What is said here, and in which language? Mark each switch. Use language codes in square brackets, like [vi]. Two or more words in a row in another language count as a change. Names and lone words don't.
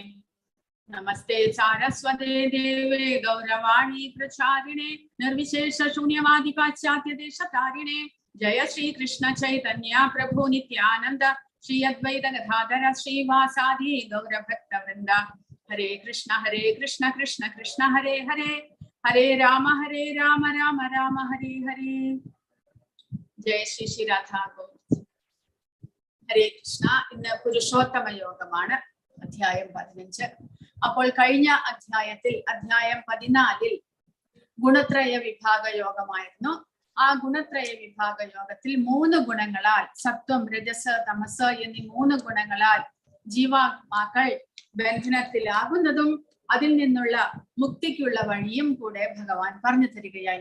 [sa] नमस्ते सारस्वते देवे गौरवाणी प्रचारिणे निर्विशेष शून्यवादि पाश्चात्य देशतारिणे जय श्री कृष्ण चैतन्य प्रभु नित्यानन्द श्री अद्वैत गदाधर श्री वासादि गौर भक्त वृन्द हरे कृष्ण कृष्ण कृष्ण हरे हरे हरे राम राम राम हरे हरे. Jai Shri Shri Radha Govind. Hare Krishna. [ml] ഇന്ന് പുരുഷോത്തമ യോഗമാണ് അധ്യായം 15. അപ്പോൾ കഴിഞ്ഞ അധ്യായത്തിൽ അധ്യായം 14 ഗുണത്രയ വിഭാഗ യോഗമായിരുന്നു. ആ ഗുണത്രയ വിഭാഗ യോഗത്തിൽ 3 ഗുണങ്ങളാൽ സത്വം രജസ് തമസ് എന്നീ 3 ഗുണങ്ങളാൽ ജീവാത്മാക്കൾ ബന്ധനത്തിലാകുന്നതും അതിൽ നിന്നുള്ള മുക്തിക്കുള്ള വഴിയും കൂടെ ഭഗവാൻ പറഞ്ഞു തരികയായി.